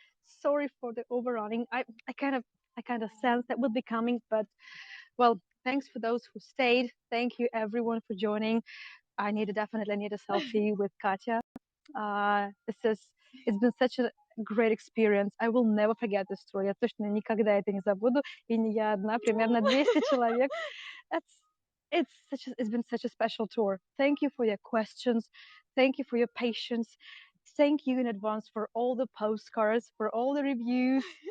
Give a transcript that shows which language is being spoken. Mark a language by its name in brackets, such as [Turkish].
[English] Sorry for the overrunning. I kind of sense that will be coming, but well, thanks for those who stayed. Thank you everyone for joining. I definitely need a selfie with Katya. It's been such a great experience. I will never forget this story. [Russian] Я точно никогда это не забуду. И не я одна, примерно 200 человек. [English] It's been such a special tour. Thank you for your questions. Thank you for your patience. thank you in advance for all the postcards, for all the reviews.